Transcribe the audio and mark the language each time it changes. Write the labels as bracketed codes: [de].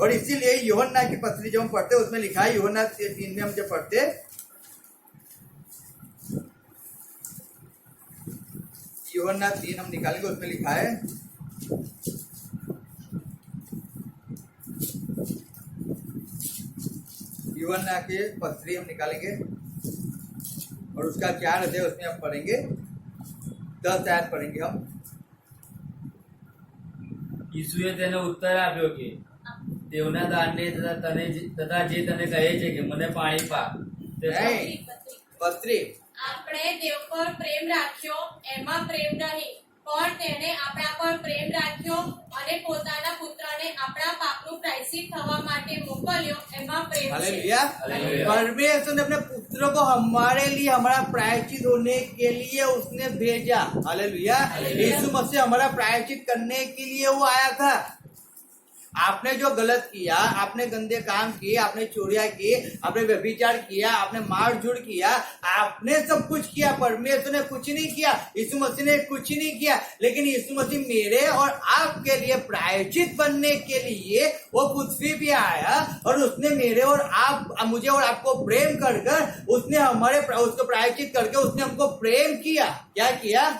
[hi] और इसीलिए यूहन्ना की पत्री जो हम पढ़ते हैं उसमें लिखा है, यूहन्ना 3 में हम जब पढ़ते, यूहन्ना 3 हम निकालेंगे, उसमें लिखा है यूहन्ना के पत्री हम निकालेंगे और उसका 4 अध्याय उसमें हम पढ़ेंगे, 10 आयत पढ़ेंगे हम। [gu] યીશુએ તેને ઉત્તર આપ્યો કે દેવના દાનને તથા જે તને કહે છે કે મને પાણી પા તે [hi] नहीं, पत्री। [gu] આપણે દેવ પર પ્રેમ રાખ્યો એમાં પ્રેમ નહીં, પણ તેને આપણા પર પ્રેમ રાખ્યો અને પોતાના પુત્રને આપણા પાપનું પ્રાયશ્ચિત થવા માટે મોકલ્યો એમાં પ્રેમ છે। [hi] हालेलुया। परमेश्वर ने अपने पुत्र को हमारे लिए, हमारा प्रायश्चित होने के लिए उसने भेजा। हालेलुया। यीशु मसीह हमारा प्रायश्चित करने के लिए वो आया था। आपने जो गलत किया, आपने गंदे काम किए, आपने चोरियां की, आपने व्यभिचार किया, आपने मारझूड़ किया, आपने सब कुछ किया, परमेश्वर ने कुछ नहीं किया, यीशु मसीह ने कुछ नहीं किया, लेकिन यीशु मसीह मेरे और आपके लिए प्रायश्चित बनने के लिए वो पृथ्वी पे आया, और उसने मेरे और मुझे और आपको प्रेम कर उसने हमारे उसको प्रायश्चित करके उसने हमको प्रेम किया। क्या किया?